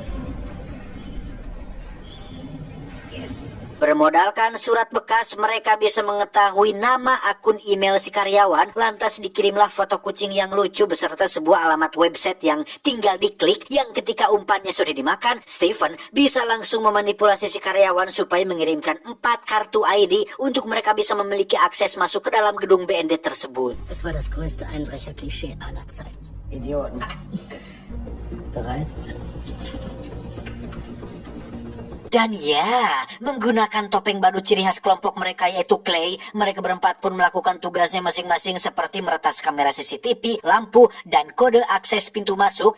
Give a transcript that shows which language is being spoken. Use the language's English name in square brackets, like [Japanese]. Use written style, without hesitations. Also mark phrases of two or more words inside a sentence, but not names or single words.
[Indonesian] Bermodalkan surat bekas, mereka bisa mengetahui nama akun email si karyawan, lantas dikirimlah foto kucing yang lucu beserta sebuah alamat website yang tinggal diklik, yang ketika umpannya sudah dimakan, Stephen bisa langsung memanipulasi si karyawan supaya mengirimkan 4 kartu ID untuk mereka bisa memiliki akses masuk ke dalam gedung BND tersebut. [German] Das war das größte Einbrecher-Klischee aller Zeiten. Idioten. Bereit? [Indonesian] Dan ya, menggunakan topeng badut ciri khas kelompok mereka yaitu Clay, mereka berempat pun melakukan tugasnya masing-masing seperti meretas kamera CCTV, lampu, dan kode akses pintu masuk.